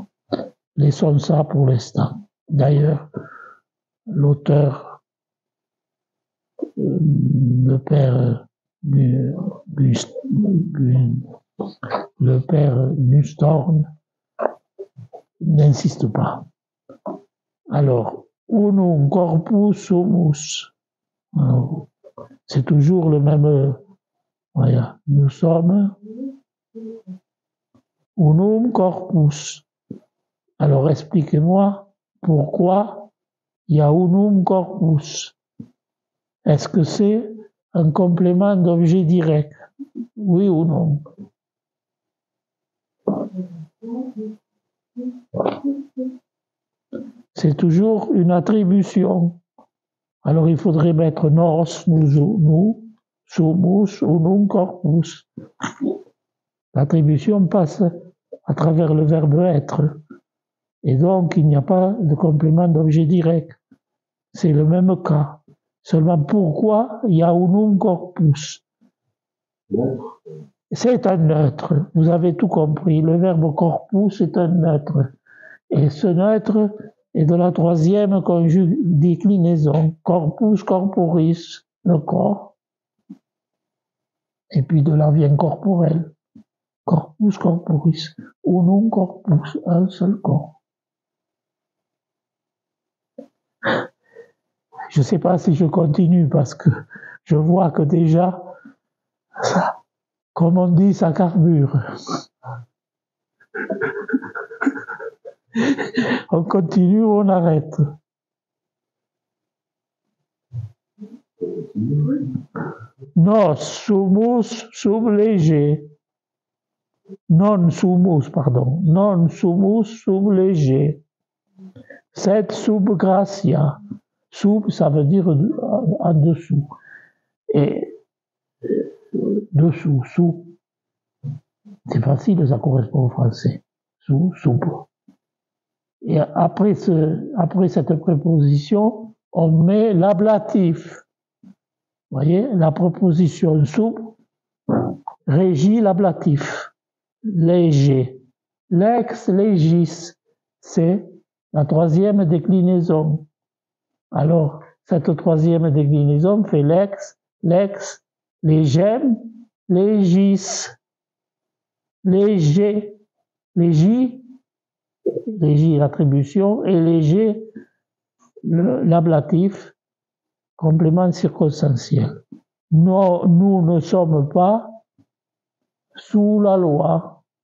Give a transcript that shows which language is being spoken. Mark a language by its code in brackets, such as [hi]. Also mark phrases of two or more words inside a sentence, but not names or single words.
[fr] Laissons ça pour l'instant. D'ailleurs, l'auteur, le père Nussdorn, n'insiste pas. Alors, [la] unum corpus humus. [fr] C'est toujours le même. Voilà, nous sommes [la] unum corpus. [fr] Alors, expliquez-moi pourquoi il y a [la] unum corpus. [fr] Est-ce que c'est un complément d'objet direct? Oui ou non? C'est toujours une attribution. Alors il faudrait mettre nos, nous, [la] sumus, unum corpus. [fr] L'attribution passe à travers le verbe être. Et donc il n'y a pas de complément d'objet direct. C'est le même cas. Seulement pourquoi il y a [la] unum corpus? [fr] C'est un neutre. Vous avez tout compris. Le verbe corpus est un neutre. Et ce neutre est de la troisième déclinaison. [la] Corpus, corporis, [fr] le corps. Et puis de là vient corporel. [la] Corpus, corporis. Unum corpus, [fr] un seul corps. Je ne sais pas si je continue parce que je vois que déjà, comme on dit, ça carbure. On continue ou on arrête? [la] Nos sumus sub lege. Non sumus, pardon. Non sumus sub lege. Sed sub gratia. Sub, [fr] ça veut dire en dessous. Et dessous, sous. C'est facile, ça correspond au français. Sous, sub. Et après cette préposition, on met l'ablatif. Vous voyez, la préposition sub régit l'ablatif. [la] Léger. Lex legis, [fr] c'est la troisième déclinaison. Alors, cette troisième déclinaison fait [la] lex, légem, légis, léger, légis, [fr] l'attribution, et léger, l'ablatif, complément circonstanciel. Nous ne sommes pas sous la loi.